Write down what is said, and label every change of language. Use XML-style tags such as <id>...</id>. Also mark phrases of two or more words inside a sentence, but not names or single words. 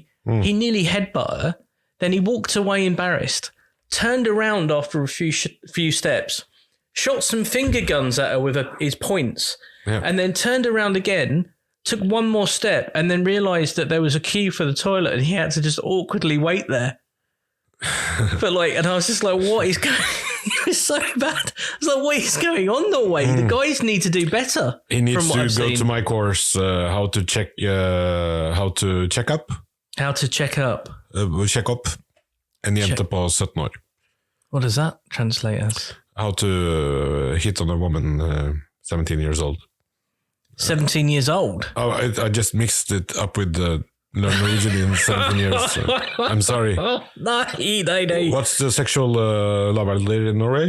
<en>He nearly headbutted her. Then he walked away embarrassed, turned around after a few steps, shot some finger guns at her with his points, and then turned around again, took one more step, and then realised that there was a queue for the toilet and he had to just awkwardly wait there. And I was just like, what is going on? It was so bad. I was like, what is going on, Norway? The guys need to do better. He needs to go to my course, how to check up. How to check up. Check up.</en> <no>En jente på 17 år.</no> <en>What does that translate as? How to hit on a woman 17 years old. 17 years old? Oh, I just mixed it up with the Norwegian in 17 years. So I'm sorry. No. What's the sexual love in Norway?</en>